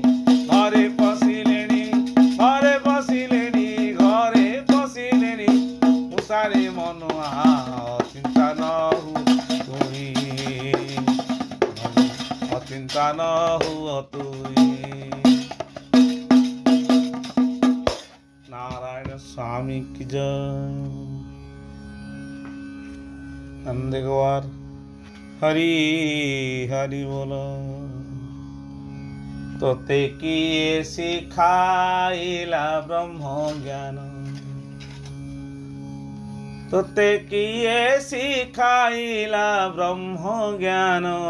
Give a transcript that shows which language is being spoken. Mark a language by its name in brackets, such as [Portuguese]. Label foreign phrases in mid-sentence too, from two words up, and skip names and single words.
[Odia] ଘରେ ପଶିଲେଣି, ଘରେ ପଶିଲେଣି, ଘରେ ପଶିଲେଣି ମୂଷାରେ ମନୁଆ, ଅଚିନ୍ତା ନ ହୁଅ ତୁହି। ଅଚିନ୍ତା ନ ହୁଅ ତୁହି। [Hindi] नारायण स्वामी की जय। नंदगवार हरि हरि बोलो। [Odia] ତୋତେ କିଏ ଶିଖାଇଲା ବ୍ରହ୍ମ ଜ୍ଞାନ, ତୋତେ କିଏ ଶିଖାଇଲା ବ୍ରହ୍ମ ଜ୍ଞାନ।